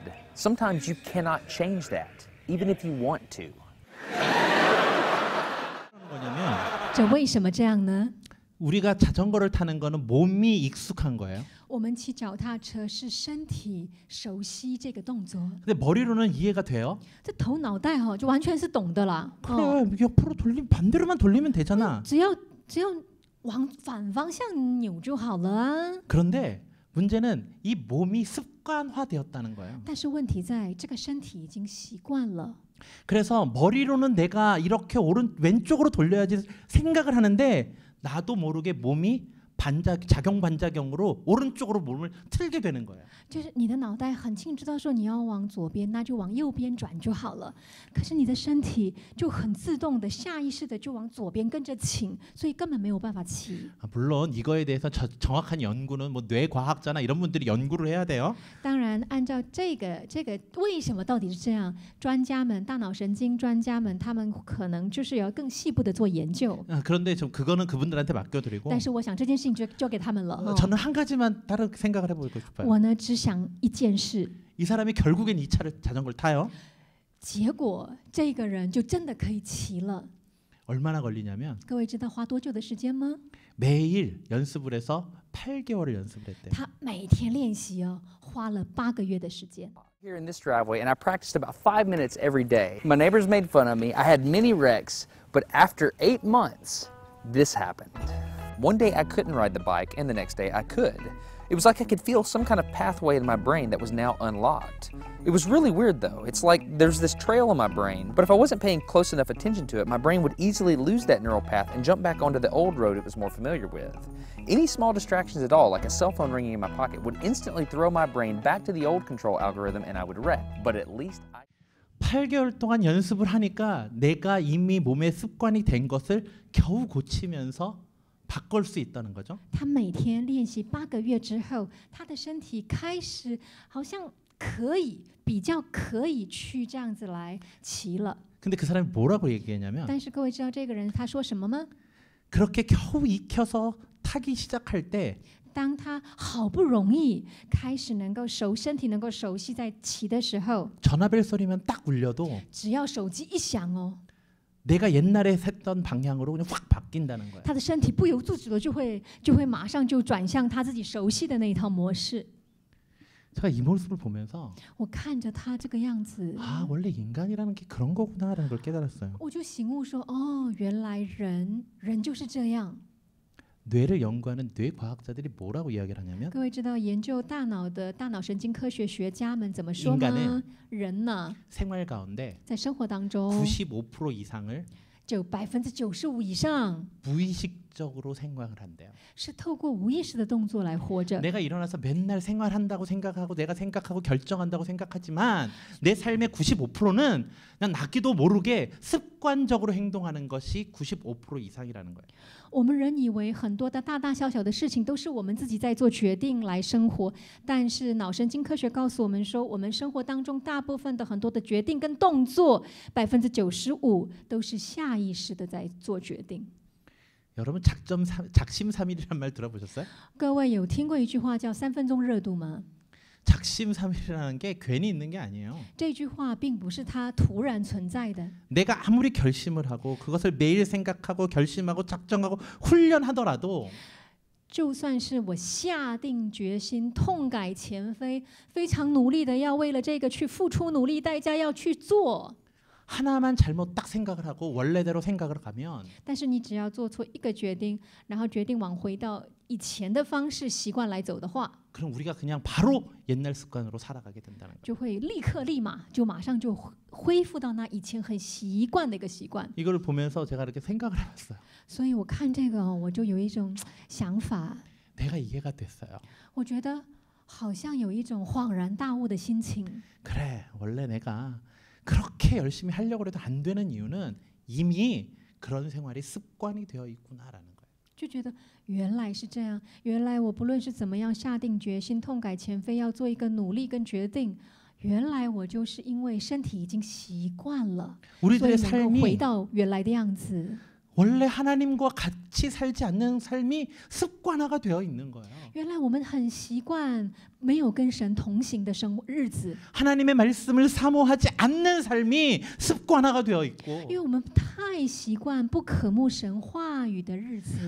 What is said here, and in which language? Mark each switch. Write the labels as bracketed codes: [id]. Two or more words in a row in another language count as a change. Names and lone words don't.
[en] Sometimes you cannot change that, even if you want to. [ko] 뭐냐면 [zh] 这为什么这样呢？ [ko] 우리가 자전거를 타는 거는 몸이 익숙한 거예요. [zh] 我们骑脚踏车是身体熟悉这个动作， [ko] 근데 머리로는 이해가 돼요. [zh] 这头脑袋就完全是懂的啦。 [ko] 그래 옆으로 반대로만 돌리면 되잖아. [zh] 只要往反方向扭就好了啊。 [ko] 그런데 문제는 이 몸이 습관화되었다는 거예요. [zh] 但是问题在这个身体已经习惯了。 [ko] 그래서 머리로는 내가 이렇게 왼쪽으로 돌려야지 생각을 하는데 나도 모르게 몸이 작용 반작용으로 오른쪽으로 몸을 틀게 되는 거예요. [zh] 就是你的脑袋很清楚知道说你要往左边，那就往右边转就好了。可是你的身体就很自动的、下意识的就往左边跟着倾，所以根本没有办法骑。 [ko] 물론 이거에 대해서 정확한 연구는 뭐 뇌과학자나 이런 분들이 연구를 해야 돼요. [zh] 当然，按照这个为什么到底是这样，专家们、大脑神经专家们，他们可能就是要更细部的做研究。 [ko] 그런데 좀 그거는 그분들한테 맡겨드리고 [zh] 但是我想这件事情就交给他们了。 [ko] 저는 한 가지만 다른 생각을 해보고 싶어요. [zh] 我呢只想一件事， [ko] 이 사람이 결국엔 이 자전거를 타요. [zh] 结果这个人就真的可以骑了。 [ko] 얼마나 걸리냐면 [zh] 各位知道花多久的时间吗？ [ko] 매일 연습을 해서 8개월을 연습을 했대요. [zh] 他每天练习花了8个月的时间。 [en] Here in this driveway, and I practiced about 5 minutes every day. My neighbors made fun of me. I had many wrecks, but after 8 months, this happened. One day I couldn't ride the bike, and the next day I could. It was like I could feel some kind of pathway in my brain that was now unlocked. It was really weird though. It's like there's this trail in my brain, but if I wasn't paying close enough attention to it, my brain would easily lose that neural path and jump back onto the old road it was more familiar with. Any small distractions at all, like a cell phone ringing in my pocket, would instantly throw my brain back to the old control algorithm and I would wreck. But at least [ko] 8개월 동안 연습을 하니까 내가 이미 몸에 습관이 된 것을 겨우 고치면서 바꿀 수 있다는 거죠. [zh] 他每天练习8个月之后，他的身体开始好像比较可以去这样子来骑了。 [ko] 근데 그 사람이 뭐라고 얘기했냐면 [zh] 但是各位知道这个人他说什么吗？ [ko] 그렇게 겨우 익혀서 타기 시작할 때 [zh] 当他好不容易开始身体能够熟悉在骑的时候， [ko] 전화벨 소리만 딱 울려도 [zh] 只要手机一响 [ko] 내가 옛날에 했던 방향으로 그냥 확 바뀐다는 거예요. [zh] 他的身体不由自主的就会马上就转向他自己熟悉的那一套模式。 [ko] 제가 이 모습을 보면서 [zh] 我看着他这个样子， [ko] 아 원래 인간이라는 게 그런 거구나라는 걸 깨달았어요. [zh] 我就醒悟说，哦，原来人就是这样。 [ko] 뇌를 연구하는 뇌 과학자들이 뭐라고 이야기를 하냐면 [zh] 各位知道研究大脑的大脑神经科学学家们怎么说吗 [ko] 인간은 ？ [zh] 人呢， [ko] 생활 가운데 [zh] 在生活当中 [ko] 95% 이상을 [zh] 就95%以上 [ko] 무의식적으로 생각을 한대요. [zh] 是透过无意识的动作来活着。 [ko] 내가 일어나서 맨날 생활한다고 생각하고 내가 생각하고 결정한다고 생각하지만 내 삶의 95%는 그냥 나기도 모르게 습관적으로 행동하는 것이 95% 이상이라는 거예요. [zh] 我们人以为很多的大大小小的事情都是我们自己在做决定来生活，但是脑神经科学告诉我们说，我们生活当中大部分的很多的决定跟动作，95%都是下意识的在做决定。 [ko] 여러분 작심삼일이란 말 들어보셨어요? [zh] 各位有听过一句话叫3分钟热度吗？ [ko] 작심삼일이라는 게 괜히 있는 게 아니에요. [zh] 这句话并不是它突然存在的。 [ko] 내가 아무리 결심을 하고 그것을 매일 생각하고 결심하고 작정하고 훈련하더라도 [zh] 就算是我下定决心、痛改前非，非常努力的要为了这个去付出努力代价要去做， [ko] 하나만 잘못 딱 생각을 하고 원래대로 생각을 가면 [zh] 但是你只要做错一个决定，然后决定往回到以前的方式、习惯来走的话， [ko] 그럼 우리가 그냥 바로 옛날 습관으로 살아가게 된다는 거예요. [zh] 就会立刻、立马就马上就恢复到那以前很习惯的一个习惯。 [ko] 이걸 보면서 제가 이렇게 생각을 해봤어요. [zh] 所以我看这个，我就有一种想法， [ko] 내가 이해가 됐어요. [zh] 我觉得好像有一种恍然大悟的心情。 [ko] 그래 원래 내가 그렇게 열심히 하려고 해도 안 되는 이유는 이미 그런 생활이 습관이 되어 있구나라는 거예요. [zh] 就觉得原来是这样，原来我不论是怎么样下定决心、痛改前非要做一个努力跟决定，原来我就是因为身体已经习惯了，所以 [ko] 우리들의 [zh] 能够回 [ko] 삶이 [zh] 到原来的样子。 [ko] 원래 하나님과 같이 살지 않는 삶이 습관화가 되어 있는 거예요. [zh] 原来我们很习惯没有跟神同行的日子， [ko] 하나님의 말씀을 사모하지 않는 삶이 습관화가 되어 있고 [zh] 因为我们太习惯不渴慕神话语的日子，